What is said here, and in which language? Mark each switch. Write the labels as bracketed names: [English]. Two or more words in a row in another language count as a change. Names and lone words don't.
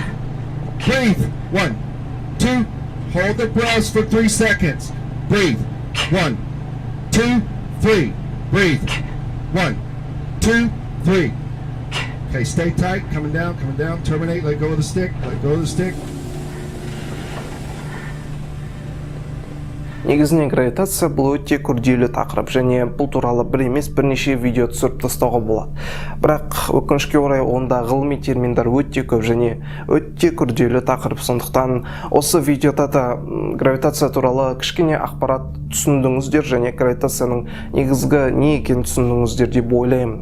[English] Breathe. 1, 2, hold the breaths for 3 seconds. Breathe. 1, 2, 3, breathe. 1, 2, 3. Okay, stay tight, coming down, terminate, let go of the stick, let go of the stick. [Kazakh] Негізінен гравитация бұл өте күрделі тақырып және бұл туралы бір емес бірнеше видео түсіріп тастауға болады. Бірақ өкінішке орай онда ғылыми терминдар өте көп және өте күрделі тақырып, сондықтан осы видеода да гравитация туралы кішкене ақпарат түсіндіңіздер және гравитацияның негізгі не екенін түсіндіңіздер деп ойлаймын.